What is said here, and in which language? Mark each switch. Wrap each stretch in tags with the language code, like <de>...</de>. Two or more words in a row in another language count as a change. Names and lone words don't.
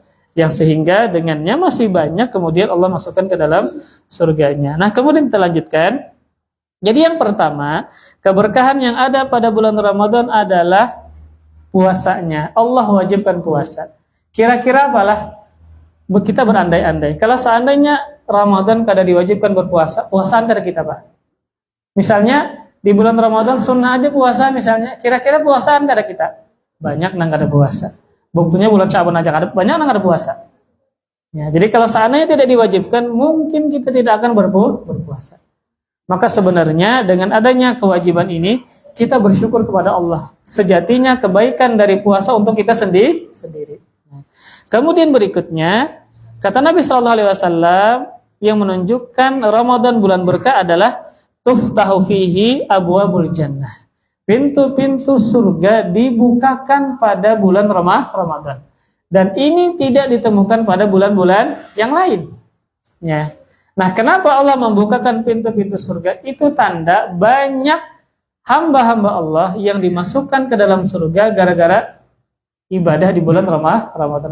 <id>Yang sehingga dengannya masih banyak, kemudian Allah masukkan ke dalam surganya. Nah, kemudian kita lanjutkan. Jadi yang pertama, keberkahan yang ada pada bulan Ramadan adalah puasanya. Allah wajibkan puasa. Kira-kira apalah? Kita berandai-andai.</id> <bjn>Kalau seandainya Ramadan kada diwajibkan berpuasa, puasaan kada kita, Pak. Misalnya di bulan Ramadan sunnah aja puasa misalnya, kira-kira puasaan kada kita? Banyak nang kada puasa. Buktinya bulan Sya'ban aja kada banyak nang kada puasa.</bjn> <id>Ya, jadi kalau seandainya tidak diwajibkan, mungkin kita tidak akan berpuasa. Maka sebenarnya dengan adanya kewajiban ini, kita bersyukur kepada Allah. Sejatinya kebaikan dari puasa untuk kita sendiri. Kemudian berikutnya, kata Nabi SAW yang menunjukkan Ramadan bulan berkah adalah</id> <ar>tuftahu fihi abwabul jannah.</ar> <id>Pintu-pintu surga dibukakan pada bulan Ramadan. Dan ini tidak ditemukan pada bulan-bulan yang lain. Ya. Nah, kenapa Allah membukakan pintu-pintu surga? Itu tanda banyak hamba-hamba Allah yang dimasukkan ke dalam surga gara-gara ibadah di bulan Ramadan.</id>